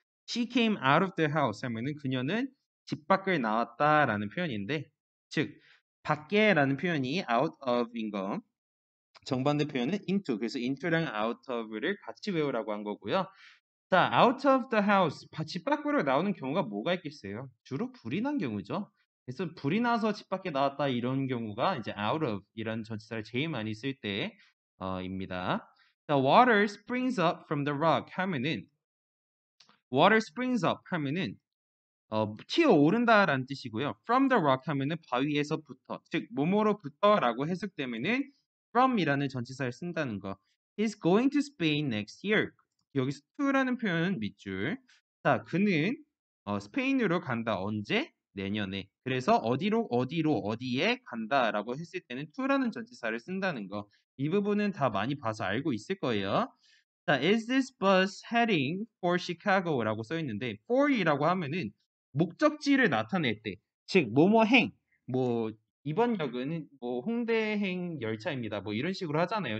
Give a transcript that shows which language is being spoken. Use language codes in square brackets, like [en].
[en] She came out of the house [ko] 하면은 그녀는 집 밖을 나왔다라는 표현인데 즉 밖에라는 표현이 out of인 거 정반대 표현은 into 그래서 into랑 out of를 같이 외우라고 한 거고요. 자, out of the house 집 밖으로 나오는 경우가 뭐가 있겠어요? 주로 불이 난 경우죠. 그래서 불이 나서 집 밖에 나왔다 이런 경우가 이제 out of 이런 전치사를 제일 많이 쓸 때입니다. [en] The water springs up from the rock 하면은 water springs up 하면은 [ko] 튀어오른다라는 뜻이고요. [en] From the rock [ko] 하면은 바위에서부터, 즉 뭐뭐로부터라고 해석되면은 from이라는 전치사를 쓴다는 거. [en] He's going to Spain next year. [ko] 여기서 to라는 표현은 밑줄. 자, 그는 스페인으로 간다. 언제? 내년에. 그래서 어디에 간다라고 했을 때는 to라는 전치사를 쓴다는 거. 이 부분은 다 많이 봐서 알고 있을 거예요. 자, [en] is this bus heading for Chicago [ko] 라고 써 있는데 for이라고 하면은 목적지를 나타낼 때, 즉 뭐뭐행, 뭐 이번 역은 뭐 홍대행 열차입니다. 뭐 이런 식으로 하잖아요.